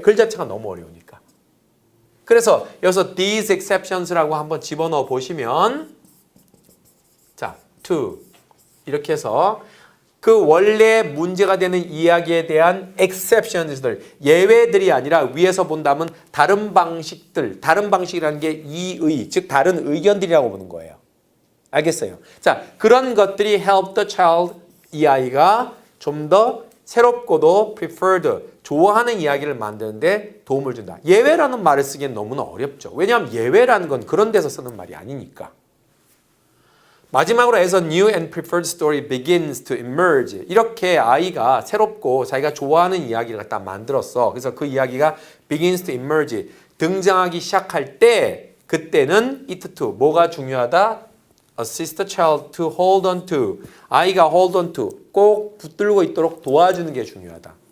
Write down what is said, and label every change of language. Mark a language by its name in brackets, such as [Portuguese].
[Korean] 글 자체가 너무 어려우니까. 그래서 여기서 [English] these exceptions [Korean] 라고 한번 집어넣어 보시면 자, to 이렇게 해서 그 원래 문제가 되는 이야기에 대한 exceptions들, 예외들이 아니라 위에서 본다면 다른 방식들, 다른 방식이라는 게 이의, 즉 다른 의견들이라고 보는 거예요. 알겠어요? 자, 그런 것들이 [English] help the child, [Korean] 이 아이가 좀 더 새롭고도 preferred, 좋아하는 이야기를 만드는데 도움을 준다. 예외라는 말을 쓰기엔 너무나 어렵죠. 왜냐하면 예외라는 건 그런 데서 쓰는 말이 아니니까. 마지막으로 [English] as a new and preferred story begins to emerge. [Korean] 이렇게 아이가 새롭고 자기가 좋아하는 이야기를 갖다 만들었어. 그래서 그 이야기가 [English] begins to emerge. [Korean] 등장하기 시작할 때 그때는 it to 뭐가 중요하다? [English] assist the child to hold on to. [Korean] 아이가 [English] hold on to [Korean] 꼭 붙들고 있도록 도와주는 게 중요하다.